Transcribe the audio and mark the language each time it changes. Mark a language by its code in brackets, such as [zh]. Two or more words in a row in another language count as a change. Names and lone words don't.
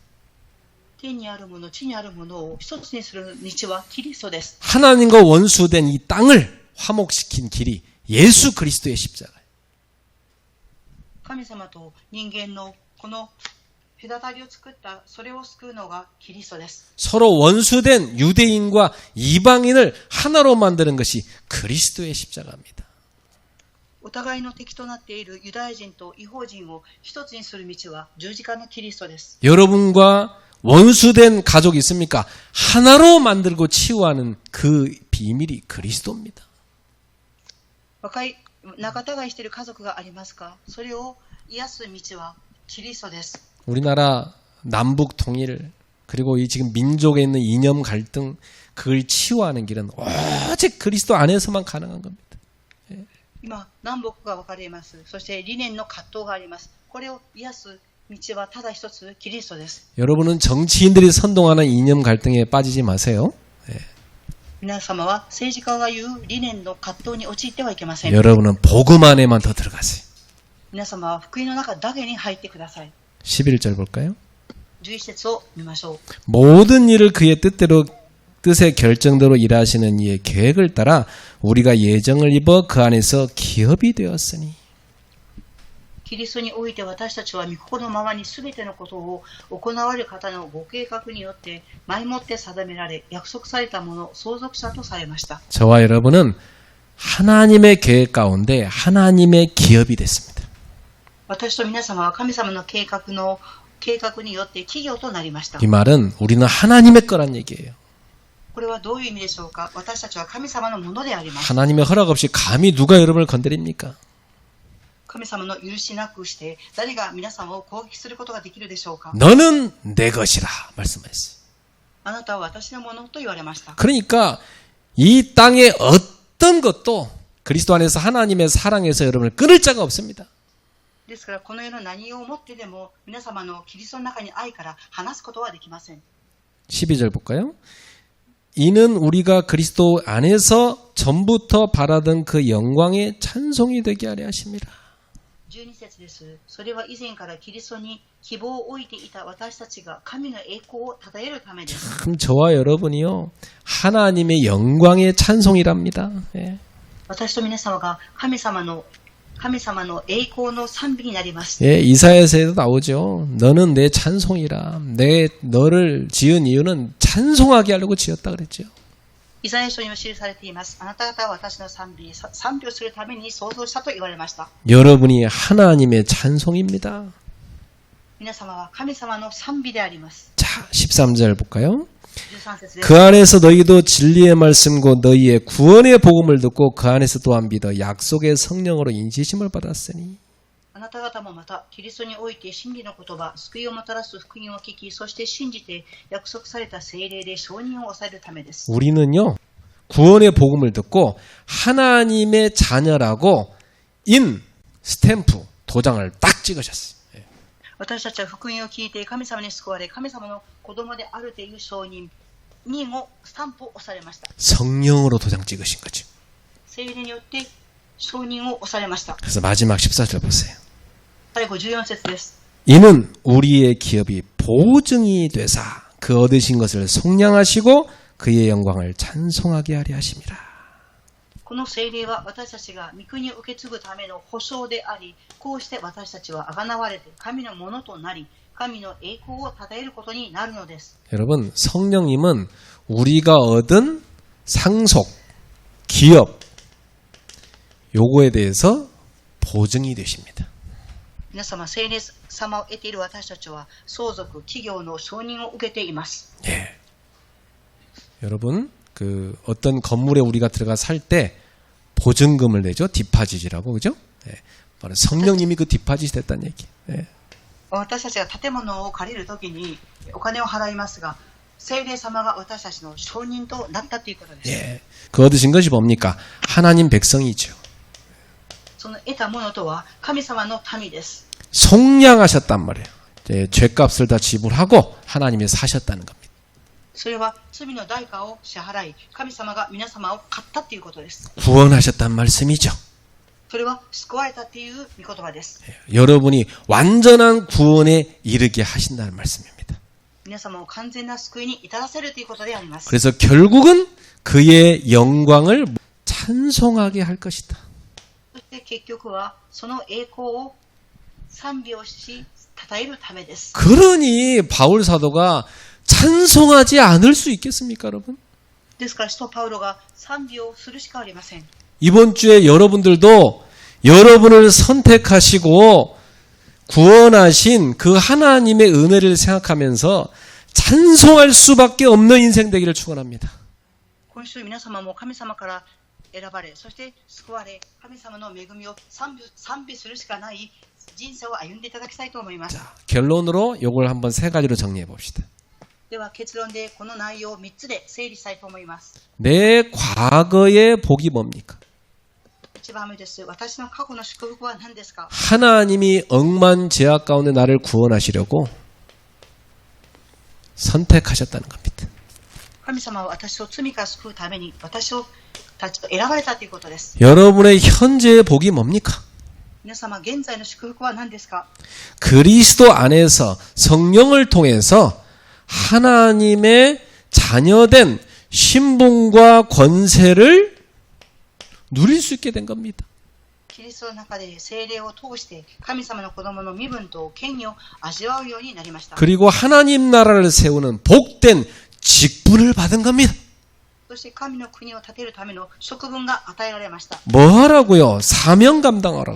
[ja] 天にあるもの、地にあるものを一つにする道はキリストです。 [ko] 하나님과 원수된 이 땅을 화목시킨 길이 예수 그리스도의 십자가예요. [ja] 神様と人間のこの隔たりを作った、それを救うのがキリストです。 [ko] 서로 원수된 유대인과 이방인을 하나로 만드는 것이 그리스도의 십자가입니다. [ja] お互いの敵となっているユダヤ人と異邦人を一つにする道は十字架のキリストです。 [ko] 여러분과 원수된 가족이 있습니까? 하나로 만들고 치유하는 그 비밀이 그리스도입니다. [ja] 仲違いしている家族がありますか？それを癒す道はキリストです。 [ko] 우리나라 남북 통일 그리고 이 지금 민족에 있는 이념 갈등 그걸 치유하는 길은 오직 그리스도 안에서만 가능한 겁니다. [ja] 今、南北が分かれます。そして理念の葛藤があります。これを癒す道はただ一つ、キリストです。 [ko] 여러분은 정치인들이 선동하는 이념 갈등에 빠지지 마세요. [ja] 皆様は政治家が言う理念の葛藤に陥ってはいけません。 [ko] 여러분은 복음 안에만 더 들어가세요. [ja] 皆様は福音の中だけに入ってください。 [ko] 11절 볼까요? [ja] 11 節を見ましょう。 [ko] 모든 일을 그의 뜻의 결정대로 일하시는 이의 계획을 따라 우리가 예정을 입어 그 안에서 기업이 되었으니. [ja] キリストにおいて私たちは御心のままに全てのことを行われる方のご計画によって前もって定められ約束されたもの相続者とされました。 [ko] 저와 여러분은 하나님의 계획 가운데 하나님의 기업이 됐습니다. [ja] 私と皆様は神様の計画によって企業となりました。 [ko] 이 말은 우리는 하나님의 거란 얘기예요. [ja] これはどういう意味でしょうか？私たちは神様のものであります。 [ko] 하나님의 허락 없이 감히 누가 여러분을 건드립니까? [ja] 神様の許しなくして誰が皆様を攻撃することができるでしょうか？ [ko] 너는 내 것이라 말씀하셨어요. [ja] あなたは私のものと言われました。 [ko] 그러니까 이 땅의 어떤 것도 그리스도 안에서 하나님의 사랑에서 여러분을 끊을 자가 없습니다. [ja] ですからこの世の何をもってでも皆様のキリストの中に愛から離すことはできません。 [ko] 12절 볼까요? 이는 우리가 그리스도 안에서 전부터 바라던 그 영광의 찬송이 되게 하려 하십니다. [ja] 12 節です。それは以前からキリストに希望を置いていた私たちが神の栄光を称えるためです。 [ko] 참 저와 여러분이요 하나님의 영광의 찬송이랍니다. 예. [ja] 私と皆様が神様の栄光の賛美になります。 [ko] 예, 이사야서에도 나오죠. 너는 내 찬송이라. 너를 지은 이유는 찬송하게 하려고 지었다 그랬죠. [ja] イザヤ書にも記されています。あなた方は私の賛美をするために創造したと言われました。 [ko] 여러분이 하나님의 찬송입니다. [ja] 皆様は神様の賛美であります。 [ko] 자, 13절 볼까요? [ja] 13 節です。 [ko] 그 안에서 너희도 진리의 말씀과 너희의 구원의 복음을 듣고 그 안에서 또한 믿어 약속의 성령으로 인지심을 받았으니. [ja] あなた方もまたキリストにおいて真理の言葉、救いをもたらす福音を聞き、そして信じて約束された聖霊で承認を抑えるためです。 [ko] 우리는요 구원의 복음을 듣고 하나님의 자녀라고 인 스탬프 도장을 딱 찍으셨어요. [ja] 私たちは福音を聞いて神様に救われ、神様の子供であるという承認をスタンプを押されました。 [ko] 성령으로 도장 찍으신 거죠. [ja] 聖霊によって承認を押されました。 [ko] 그래서 마지막 14절 보세요. [ja] 最後14節です。 [ko] 이는 우리의 기업이 보증이 되사 그 얻으신 것을 속량하시고 그의 영광을 찬송하게 하려 하심이라. [ja] この聖霊は私たちが御国を受け継ぐための保証であり、こうして私たちは贖われて神のものとなり、神の栄光を称えることになるのです。 [ko] 여러분, 성령님은 우리가 얻은 상속, 기업, 요거에 대해서 보증이 되십니다. [ja] 皆様、聖霊様を得ている私たちは相続、企業の承認を受けています。 [ko] 예. 여러분, 어떤 건물에 우리가 들어가 살 때 보증금을 내죠. 디파짓이라고, 그죠? 예. 바로 성령님이 그 디파짓이 됐다는 얘기. 예. [ja] 私たちが建物を借りるときにお金を払いますが、聖霊様が私たちの承認となったということです。 [ko] 예. 그 얻으신 것이 뭡니까? 하나님 백성이죠. [ja] その得たものとは神様の民です。 [ko] 속량하셨단 말이에요. 예, 죄값을 다 지불하고 하나님이 사셨다는 겁니다. [ja] それは罪の代価を支払い、神様が皆様を買ったということです。 [ko] 구원하셨단 말씀이죠. [ja] それは救われたという御言葉です。 [ko] 예, 여러분이 완전한 구원에 이르게 하신다는 말씀입니다. [ja] 皆様を完全な救いに至らせるということであります。 [ko] 그래서 결국은 그의 영광을 찬송하게 할 것이다. [ja] そして結局はその栄光を賛美をし、称えるためです。 [ko] 그러니 바울 사도가 찬송하지 않을 수 있겠습니까, 여러분? [ja] ですから使徒パウロが賛美をするしかありません。 [ko] 이번 주에 여러분들도 여러분을 선택하시고 구원하신 그 하나님의 은혜를 생각하면서 찬송할 수밖에 없는 인생 되기를 축원합니다. [ja] 今週皆様も神様から選ばれ、そして救われ、神様の恵みを賛美するしかない人生を歩んでいただきたいと思います。 [ko] 자, 결론으로 이걸 한번 세 가지로 정리해 봅시다. [ja] では結論でこの内容を3つで整理したいと思います。 [ko] 내 과거의 복이 뭡니까? [ja] 1 番目です。私の過去の祝福は何ですか？ [ko] 하나님이 억만 죄악 가운데 나를 구원하시려고 선택하셨다는 겁니다. [ja] 神様は私を罪から救うために私たちと選ばれたということです。 [ko] 여러분의 현재의 복이 뭡니까? [ja] 皆様現在の祝福は何ですか？ [ko] 그리스도 안에서 성령을 통해서 하나님의 자녀된 신분과 권세를 누릴 수 있게 된 겁니다. [ja] キリストの中で聖霊を通して神様の子供の身分と権威を味わうようになりました。 [ko] 그리고 하나님 나라를 세우는 복된 직분을 받은 겁니다. [ja] そして神の国を建てるための職分が与えられました。 [ko] 뭐 하라고요? 사명 감당하라고.